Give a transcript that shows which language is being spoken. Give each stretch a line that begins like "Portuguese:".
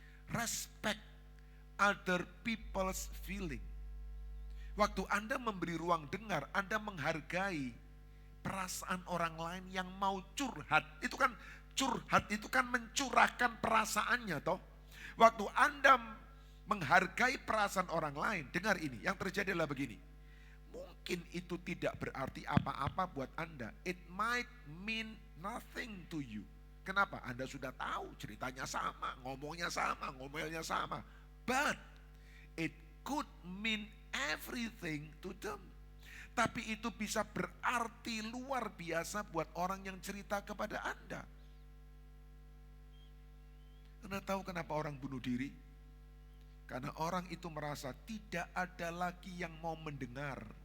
English: Respect other people's feeling.
Indonesian: Waktu Anda memberi ruang dengar, Anda menghargai perasaan orang lain yang mau curhat. Itu kan curhat, itu kan mencurahkan perasaannya toh. Waktu Anda menghargai perasaan orang lain, dengar ini, yang terjadi adalah begini. Mungkin itu tidak berarti apa-apa buat Anda.
English: It might mean nothing to you.
Indonesian: Kenapa? Anda sudah tahu ceritanya sama, ngomelnya sama.
English: But it could mean everything to them.
Indonesian: Tapi itu bisa berarti luar biasa buat orang yang cerita kepada Anda. Anda tahu kenapa orang bunuh diri? Karena orang itu merasa tidak ada lagi yang mau mendengar.